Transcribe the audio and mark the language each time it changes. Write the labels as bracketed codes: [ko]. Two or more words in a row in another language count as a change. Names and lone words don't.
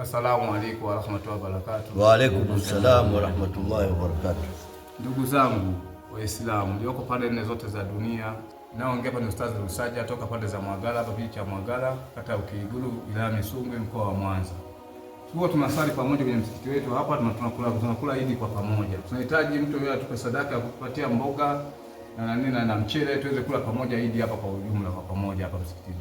[ar] السلام عليكم ورحمة الله وبركاته. وعليكم السلام ورحمة الله وبركاته. [sw] Ndugu zangu Waislamu mlioko pande nne zote za dunia, naongea hapa ni Ustadh Lusaja toka pande za Mwagala, hapa kijiji cha Mwagala, kata ya Ukiguru, wilaya Misungwi, mkoa wa Mwanza. Tuko tunasali pamoja kwenye msikiti wetu hapa, tunakula Idi kwa pamoja. Tunahitaji mtu yeye atupe sadaka ya kupatia mboga na mchele tuweze kula pamoja Idi hapa kwa ujumla kwa pamoja hapa msikitini.